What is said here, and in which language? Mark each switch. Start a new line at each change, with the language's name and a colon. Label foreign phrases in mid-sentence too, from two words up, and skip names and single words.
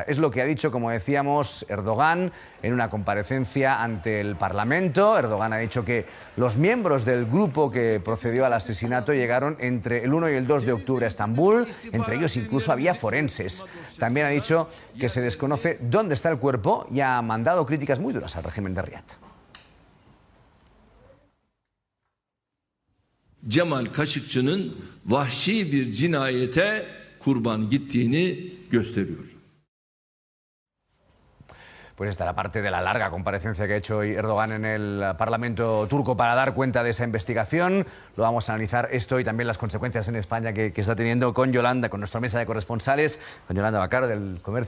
Spanish: Es lo que ha dicho, como decíamos, Erdogan en una comparecencia ante el Parlamento. Erdogan ha dicho que los miembros del grupo que procedió al asesinato llegaron entre el 1 y el 2 de octubre a Estambul. Entre ellos incluso había forenses. También ha dicho que se desconoce dónde está el cuerpo y ha mandado críticas muy duras al régimen de Riad.
Turkish: Cemal Kaşıkçı'nın vahşi bir cinayete kurban gittiğini gösteriyor.
Spanish: Pues esta era parte de la larga comparecencia que ha hecho hoy Erdogan en el Parlamento turco para dar cuenta de esa investigación. Lo vamos a analizar esto y también las consecuencias en España que está teniendo con Yolanda, con nuestra mesa de corresponsales, con Yolanda Bacar del Comercio.